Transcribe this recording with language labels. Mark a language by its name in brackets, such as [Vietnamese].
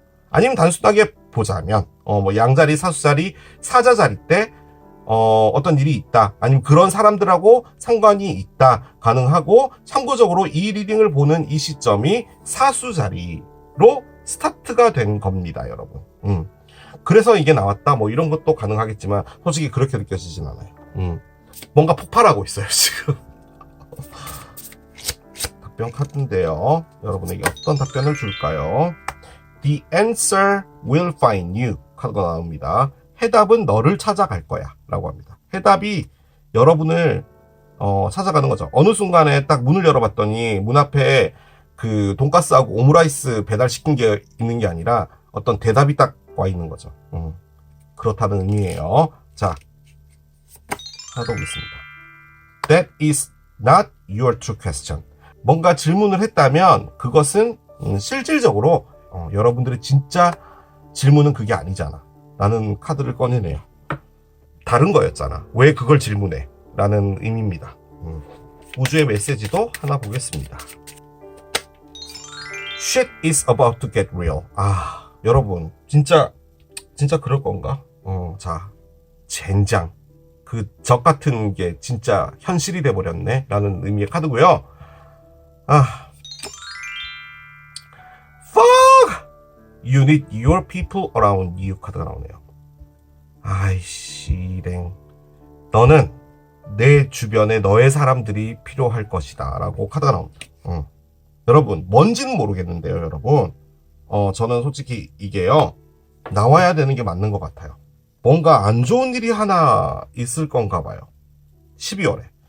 [Korean] 아니면 단순하게 보자면 뭐 양자리, 사수자리, 사자자리 때 어떤 일이 있다, 아니면 그런 사람들하고 상관이 있다 가능하고, 참고적으로 이 리딩을 보는 이 시점이 사수자리로 스타트가 된 겁니다, 여러분. 그래서 이게 나왔다 뭐 이런 것도 가능하겠지만 솔직히 그렇게 느껴지진 않아요. 뭔가 폭발하고 있어요 지금. 답변 카드인데요, 여러분에게 어떤 답변을 줄까요? [English] The answer will find you [Korean] 카드가 나옵니다. 해답은 너를 찾아갈 거야 라고 합니다. 해답이 여러분을 찾아가는 거죠. 어느 순간에 딱 문을 열어봤더니 문 앞에 그 돈가스하고 오므라이스 배달시킨 게 있는 게 아니라 어떤 대답이 딱 와 있는 거죠. 그렇다는 의미예요. 자, 하나 더 보겠습니다. [English] That is not your true question. [Korean] 뭔가 질문을 했다면 그것은 실질적으로 여러분들의 진짜 질문은 그게 아니잖아 라는 카드를 꺼내네요. 다른 거였잖아, 왜 그걸 질문해? 라는 의미입니다. 우주의 메시지도 하나 보겠습니다. [English] Shit is about to get real. [Korean] 여러분, 진짜 그럴 건가? 자, 젠장. 그 적 같은 게 진짜 현실이 돼버렸네 라는 의미의 카드고요. [English] Fuck! You need your people around you [Korean] 카드가 나오네요. 아이씨, 랭. 너는 내 주변에 너의 사람들이 필요할 것이다 라고 카드가 나옵니다. 여러분, 뭔지는 모르겠는데요, 여러분. 저는 솔직히 이게요, 나와야 되는 게 맞는 것 같아요. 뭔가 안 좋은 일이 하나 있을 건가 봐요. 12월에.